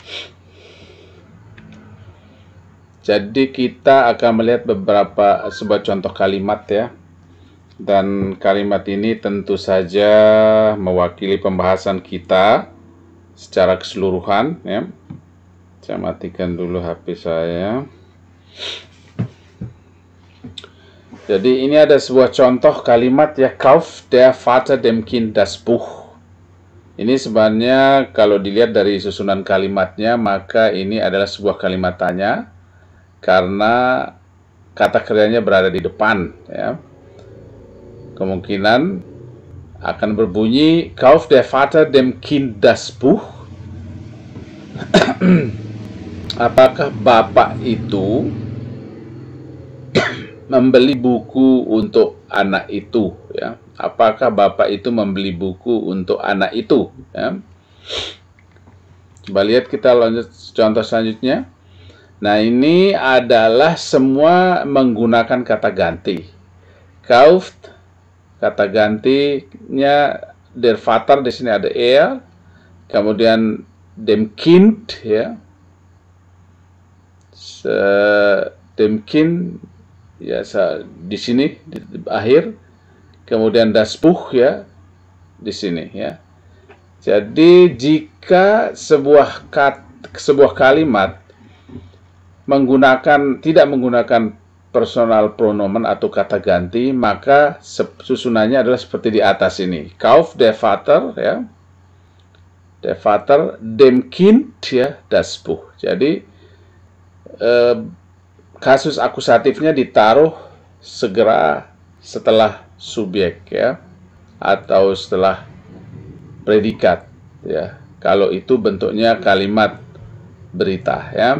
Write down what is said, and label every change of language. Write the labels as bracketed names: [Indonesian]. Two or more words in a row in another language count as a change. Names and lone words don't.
[Indonesian] Jadi kita akan melihat sebuah contoh kalimat ya, dan kalimat ini tentu saja mewakili pembahasan kita secara keseluruhan ya. Saya matikan dulu HP saya. Jadi ini ada sebuah contoh kalimat ya, [German] kauft der Vater dem Kind das Buch. [Indonesian] Ini sebenarnya kalau dilihat dari susunan kalimatnya, maka ini adalah sebuah kalimat tanya karena kata kerjanya berada di depan ya. Kemungkinan akan berbunyi [German] kauft der Vater dem Kind das Buch. [Indonesian] Apakah bapak itu membeli buku untuk anak itu ya? Apakah bapak itu membeli buku untuk anak itu ya? Coba lihat, kita lanjut contoh selanjutnya. Nah, ini adalah semua menggunakan kata ganti. Kauft, kata gantinya [German] der Vater, [Indonesian] di sini ada er, kemudian [German] dem Kind [Indonesian] ya. [German] Dem Kind [Indonesian] ya, di sini di akhir, kemudian [German] das Buch [Indonesian] ya di sini ya. Jadi jika sebuah kalimat tidak menggunakan [German] personal pronomen [Indonesian] atau kata ganti, maka susunannya adalah seperti di atas ini. [German] Kauf der Vater ya, der Vater dem Kind ya, das Buch. [Indonesian] Jadi kasus akusatifnya ditaruh segera setelah subjek ya, atau setelah predikat ya, kalau itu bentuknya kalimat berita ya.